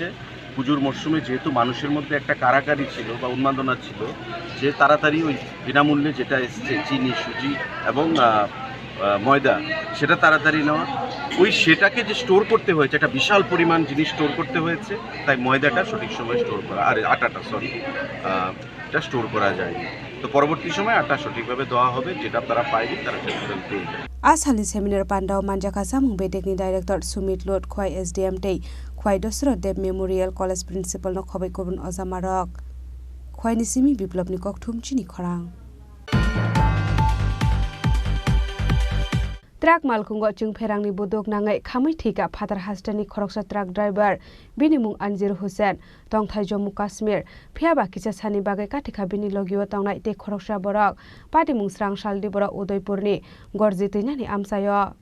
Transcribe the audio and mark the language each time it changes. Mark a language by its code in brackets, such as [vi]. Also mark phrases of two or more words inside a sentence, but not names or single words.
[bn] পুজোর মরশুমে যেহেতু মানুষের মধ্যে একটা কারাকারি ছিল বা উন্মাদনা ছিল যে তাড়াতাড়ি ওই বিনামূল্যে যেটা এসছে চিনি সুজি এবং ময়দা সেটা তাড়াতাড়ি নেওয়া ওই সেটাকে যে স্টোর করতে হয়েছে একটা বিশাল পরিমাণ জিনিস স্টোর করতে হয়েছে তাই ময়দাটা সঠিক সময় স্টোর করা আর আটাটা এটা স্টোর করা যায়নি তো পরবর্তী সময় আটা সঠিকভাবে দেওয়া হবে যেটা তারা পায়নি তারা সেটা পেয়ে যাবে [trp] आसामनि सेमिनार पान्डाव मानजाखा सामुं बेदेकनि डाइरेक्टर सुमित लोध खय एसडिएम दै खय दसरो देव मेमोरियल [en] college principal [trp] न खबै गुबुन अजामारक खयनि सिमी बिप्लबनि कक्थुम चिनि खरां ट्राक मालखुंगो चिंफेरांनि बुदुक नाङै खामै थैका फादार हास्टेनि खरकसा ट्राक ड्राइभार बिनि मुं अनजिर हुसेन तंथाय जम्मू काश्मीर फियाबा किसा सानि बागै काथिखा बिनि लगियो तंनाय ते खरकसा बरक पाटी मुं स्रांसालदि बरक उदयपुरनि गरजि तैनानि आमसायो